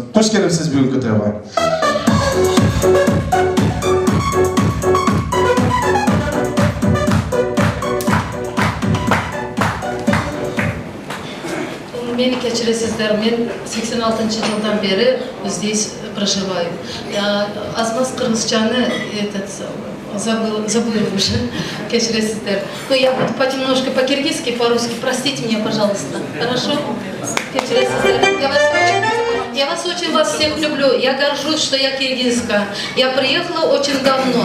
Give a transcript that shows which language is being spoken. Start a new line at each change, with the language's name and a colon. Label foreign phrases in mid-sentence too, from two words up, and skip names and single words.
Kyrgyz: Кош келипсиз бүгүнкү тойго. Мени кечиресиздер, мен 86-жылдан бери
Russian: здесь проживаю. Я
Kyrgyz: аз-маз кыргызчаны
Russian: забыла уже, кечиресиздер. Но я буду понемножко по-киргизски, по-русски. Простите меня, пожалуйста. Хорошо? Кечиресиздер, я вас очень всех люблю. Я горжусь, что я киргизка. Я приехала очень давно.